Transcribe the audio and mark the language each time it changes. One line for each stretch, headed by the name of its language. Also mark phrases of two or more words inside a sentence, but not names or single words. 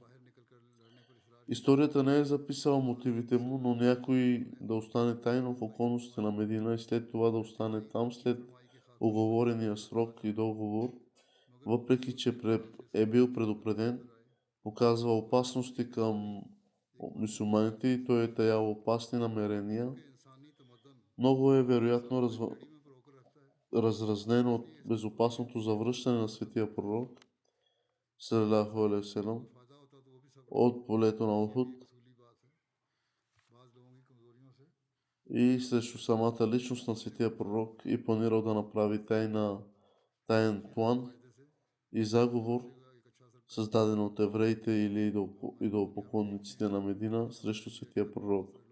Bulgarian: Историята не е записала мотивите му, но някой да остане тайно в околностите на Медина и след това да остане там след уговорения срок и договор, въпреки че е бил предупреден, показва опасности към мюсюлманите и той е таял опасни намерения. Много е вероятно разразнено от безопасното завръщане на светия пророк
Arabic: صلى الله عليه وسلم
Bulgarian: от полето на Ухуд и срещу самата личност на светия пророк и планирал да направи таен план и заговор, създаден от евреите или идолопоклонниците на Медина срещу светия пророк.